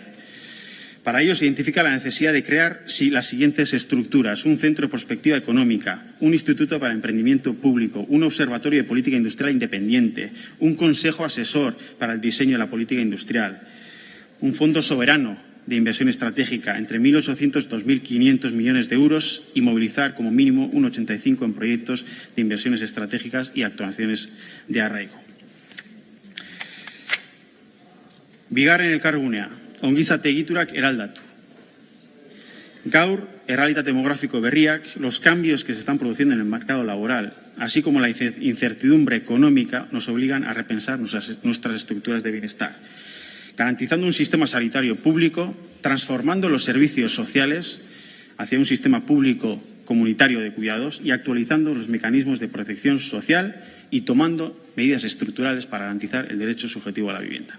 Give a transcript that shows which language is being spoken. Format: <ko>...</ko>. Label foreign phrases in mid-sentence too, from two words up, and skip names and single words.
<es>Para ello se identifica la necesidad de crear las siguientes estructuras: un centro de prospectiva económica, un instituto para emprendimiento público, un observatorio de política industrial independiente, un consejo asesor para el diseño de la política industrial, un fondo soberano de inversión estratégica entre 1.800 y 2.500 millones de euros y movilizar como mínimo un 85% en proyectos de inversiones estratégicas y actuaciones de arraigo.</es> <eu>Bigarren elkargunea, ongizate egiturak eraldatu. Gaur, errealitate demográfico berriak,</eu> <es>los cambios que se están produciendo en el mercado laboral, así como la incertidumbre económica, nos obligan a repensar nuestras estructuras de bienestar, garantizando un sistema sanitario público, transformando los servicios sociales hacia un sistema público comunitario de cuidados y actualizando los mecanismos de protección social y tomando medidas estructurales para garantizar el derecho subjetivo a la vivienda.</es>